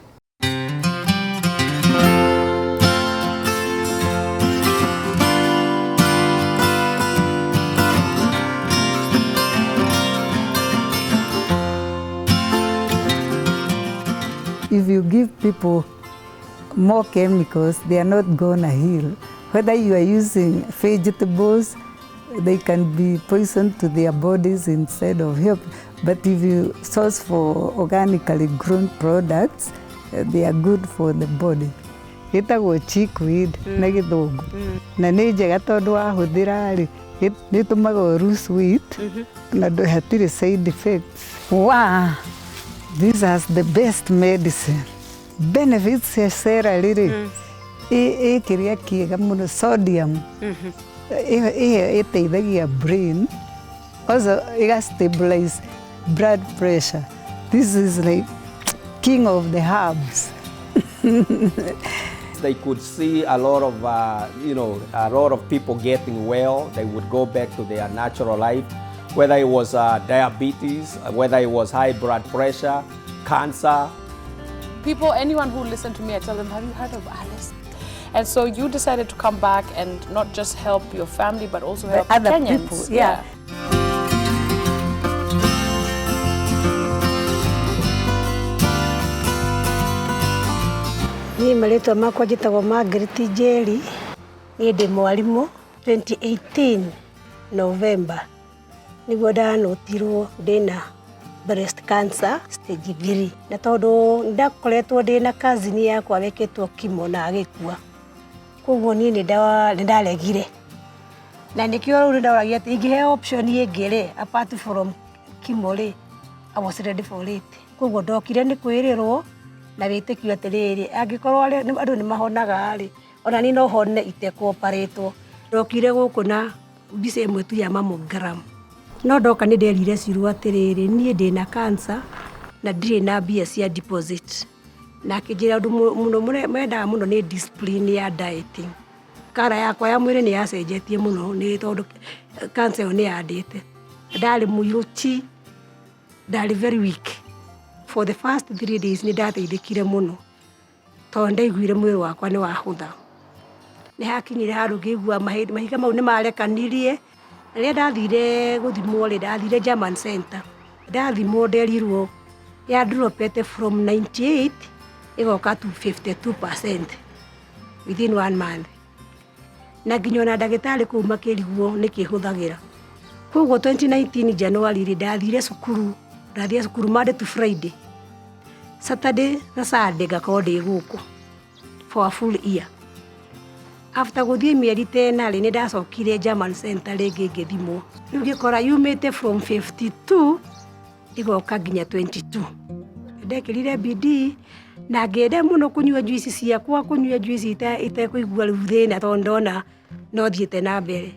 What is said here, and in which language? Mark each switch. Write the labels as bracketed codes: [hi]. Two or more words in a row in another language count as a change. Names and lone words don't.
[en] If you give people more chemicals, they are not gonna heal. Whether you are using vegetables, they can be poison to their bodies instead of help. But if you source for organically grown products, they are good for the body. [ki] Gĩtagwo chickweed na gĩthũngũ. Na nĩ njega tondũ wahũthĩra rĩ, nĩ ĩtũmaga [en] lose weight [ki] na hatirĩ [en] side effects. Wow, this has the best medicine. [ki] Benefits cia celery rĩ, kĩrĩa kĩega mũno, sodium. [en] Ĩteithagia brain, also stabilize blood pressure. This is like king of the herbs. They could see a lot of, a lot of people getting well. They would go back to their natural life, whether it was diabetes, whether it was high blood pressure, cancer. people, anyone who listen to me, I tell them, have you heard of Alice? And so you decided to come back and not just help your family, but also help other Kenyans. people, yeah. [ki] Ni marĩtwa makwa njĩtagwo Margaret Njeri, niĩ ndĩ mwarimũ. 2018 November nĩguo ndanotirwo ndĩna [en] breast cancer stage [ki] 3, na tondũ ndakoretwo ndĩna cousin yakwa wekĩtwo kimo na agĩkua, koguo niĩ nĩndaregire, na nĩkĩo rĩu nĩndoragia atĩ ingĩheo option ĩngĩ [en] apart from chemo I was ready for it. [ki] Koguo ndokire nĩ kwĩrĩrwo na wĩtĩkio atĩrĩrĩ, angĩkorwo andũ nĩmahonaga ona niĩ no hone itekũoparetwo. Ndokire gũkũ na mbica ĩmwe tu ya mammogram, no ndoka nĩ nderire cirwo atĩrĩrĩ, niĩ ndĩna cancer na ndirĩ na mbia cia deposit, na akĩnjĩra ũndũ mũno mendaga mũno nĩ discipline ya dieting. Kara yakwa ya mwĩrĩ nĩ yacenjetie mũno nĩ tondũ cancer ĩyo nĩ yandĩte. Ndarĩ mũirũ chi, ndarĩ [en] very weak. For the first 3 days [ki] nĩ ndateithĩkire mũno tondũ ndaiguire mwĩrĩ wakwa nĩ wahũtha. Nĩ hakinyire handũ ngĩigua mahiga mau nĩ marekanirie. Rĩrĩa ndathire gũthimwo ndathire German Center. Ndathimwo nderirwo ya dropete from 98 ĩgoka to 52% [en] within 1 month. [ki] Na nginya ona ndagĩtarĩ kũu makĩrigwo nĩkĩ hũthagĩra. Koguo 2019 January ndathire cukuru [en] Monday to Friday. [ki] Saturday na Sunday ngakorwo ndĩ gũkũ [en] for a full year. [ki] After gũthiĩ mĩeri 10 nĩ ndacokire German Center rĩngĩ ngĩthimwo. Rĩu ngĩkora yumĩte from 52 igoka nginya 22. Ndekĩrire bidii na ngĩenda mũno kũnyua juice ciakwa, kũnyua juice itekũigua rĩu thĩna tondũ ndona no thiĩte na mbere.